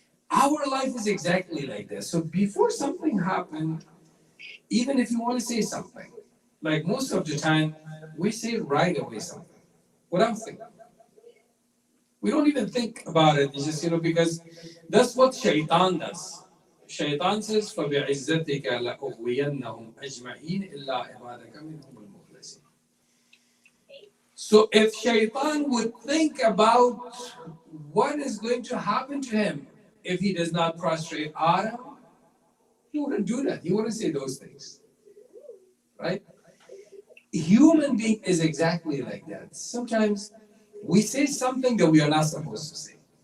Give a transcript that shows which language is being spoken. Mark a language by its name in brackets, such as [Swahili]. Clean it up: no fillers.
[English] Our life is exactly like this. So before something happens, even if you want to say something, like most of the time, we say right away something without thinking. We don't even think about it. It's just, because that's what shaitan does. Shaitan says, [Arabic] فَبِعِزَّتِكَ لَأُغْوِيَنَّهُمْ أَجْمَعِينَ إِلَّا عِبَادَكَ مِنْهُمُ الْمُخْلَصِينَ. [English] So if shaitan would think about what is going to happen to him if he does not prostrate Adam, he wouldn't do that. He wouldn't say those things. Right? Human being is exactly like that. Sometimes we say something that we are not supposed to say.